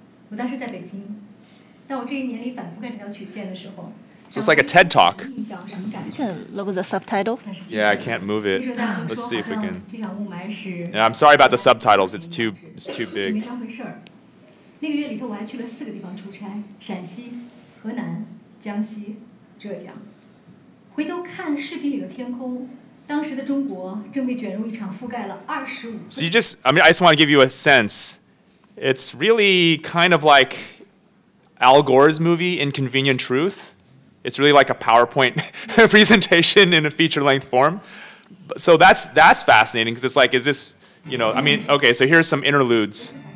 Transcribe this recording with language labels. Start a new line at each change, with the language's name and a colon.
Chinese: 我当时在北京，当我这一年里反复看这条曲线的时候。
English: So it's like a TED Talk. You can look at the subtitle. Yeah, I can't move it. Let's see if we can. Yeah, I'm sorry about the subtitles. It's too big.
Chinese: 那个月里头，我还去了4个地方出差：陕西、河南、江西、浙江。回头看视频里的天空，当时的中国正被卷入一场覆盖了25。
English: So you just, I mean, I just want to give you a sense. It's really kind of like Al Gore's movie, Inconvenient Truth. It's really like a PowerPoint presentation in a feature-length form. So that's fascinating because it's like, is this, you know, I mean, okay, so here's some interludes.